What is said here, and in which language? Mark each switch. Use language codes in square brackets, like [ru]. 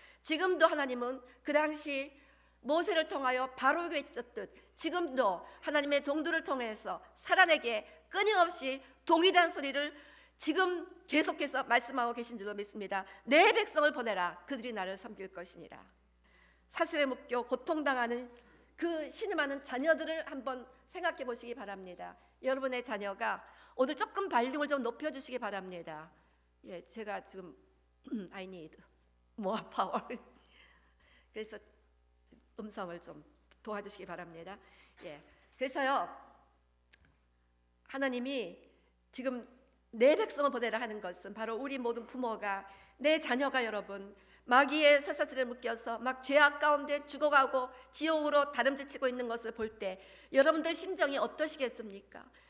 [ko] 지금도 하나님은 그 당시 모세를 통하여 바로에게 외쳤듯 지금도 하나님의 종들을 통해서 사단에게 끊임없이 동일한 소리를 지금 계속해서 말씀하고 계신 줄로 믿습니다. 내 백성을 보내라 그들이 나를 섬길 것이니라. 사슬에 묶여 고통당하는 그 신음하는 자녀들을 한번 생각해 보시기 바랍니다. 여러분의 자녀가 오늘 조금 발륨을 좀 높여주시기 바랍니다. 예, 제가 지금 [en] I need more power. [ko] 그래서 음성을 좀 도와주시기 바랍니다. 예, 그래서요, 하나님이 지금 내 백성을 보내라 하는 것은 바로 우리 모든 부모가 내 자녀가 여러분 마귀의 쇠사슬에 묶여서 막 죄악 가운데 죽어가고 지옥으로 다름질치고 있는 것을 볼 때 여러분들 심정이 어떠시겠습니까?